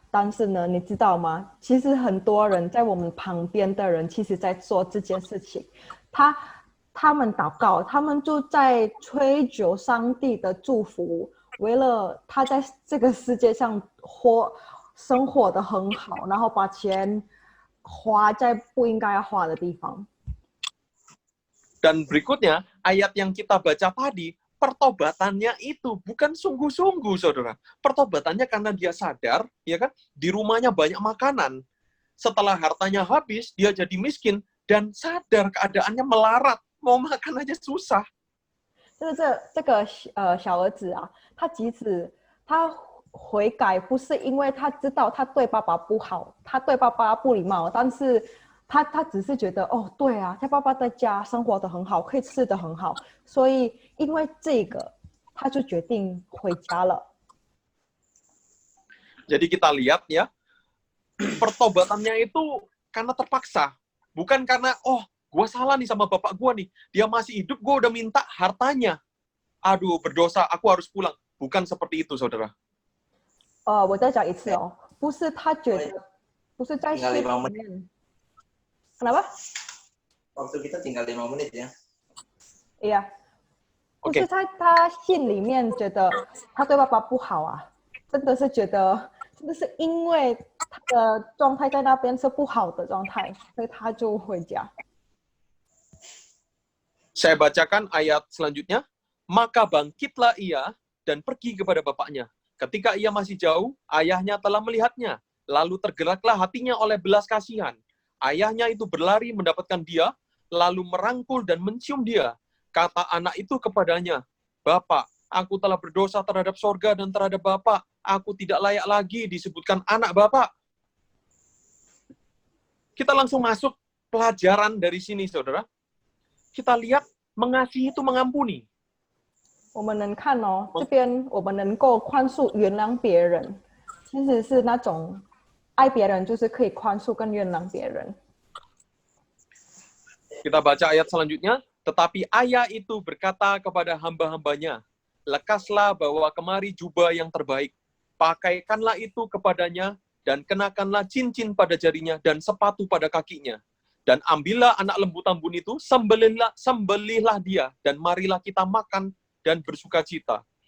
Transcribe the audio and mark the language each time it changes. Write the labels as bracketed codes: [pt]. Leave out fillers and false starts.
[zh] 但是呢，你知道吗？其实很多人在我们旁边的人，其实在做这件事情。他们祷告，他们就在追求上帝的祝福，为了他在这个世界上生活得很好，然后把钱花在不应该花的地方。 [id] Dan berikutnya, ayat yang kita baca tadi, pertobatannya itu bukan sungguh-sungguh, saudara. Pertobatannya karena dia sadar, ya kan, di rumahnya banyak makanan. Setelah hartanya habis, dia jadi miskin dan sadar keadaannya melarat, mau makan aja susah. [zh] 这个小儿子啊，他即使他悔改，不是因为他知道他对爸爸不好，他对爸爸不礼貌，但是他只是觉得哦，对啊，他爸爸在家生活得很好，可以吃得很好，所以因为这个，他就决定回家了。 [id] Jadi kita lihat ya, pertobatannya itu karena terpaksa. Bukan karena, oh, gue salah nih sama bapak gue nih. Dia masih hidup, gue udah minta hartanya. Aduh, berdosa, aku harus pulang. Bukan seperti itu, saudara. [zh] 我再讲一次哦，不是他觉得，不是在心里面。 [id] Kenapa? Waktu kita tinggal 5 menit ya. Iya. [zh] 不是他心里面觉得他对爸爸不好啊，真的是觉得，真的是因为他的状态在那边是不好的状态，所以他就回家。 [id] Saya bacakan ayat selanjutnya. Maka bangkitlah ia dan pergi kepada bapaknya. Ketika ia masih jauh, ayahnya telah melihatnya. Lalu tergeraklah hatinya oleh belas kasihan. Ayahnya itu berlari mendapatkan dia, lalu merangkul dan mencium dia. Kata anak itu kepadanya, Bapak, aku telah berdosa terhadap sorga dan terhadap Bapak. Aku tidak layak lagi disebutkan anak Bapak. Kita langsung masuk pelajaran dari sini, saudara. Kita lihat mengasihi itu mengampuni. [zh] 我们能看哦，这边我们能够宽恕、原谅别人，其实是那种爱别人就是可以宽恕跟原谅别人。 [id] Kita baca ayat selanjutnya. Tetapi ayah itu berkata kepada hamba-hambanya, lekaslah bawa kemari jubah yang terbaik, pakaikanlah itu kepadanya, dan kenakanlah cincin pada jarinya dan sepatu pada kakinya. Dan ambillah anak lembu tambun itu, sembelihlah dia, dan marilah kita makan dan bersuka cita.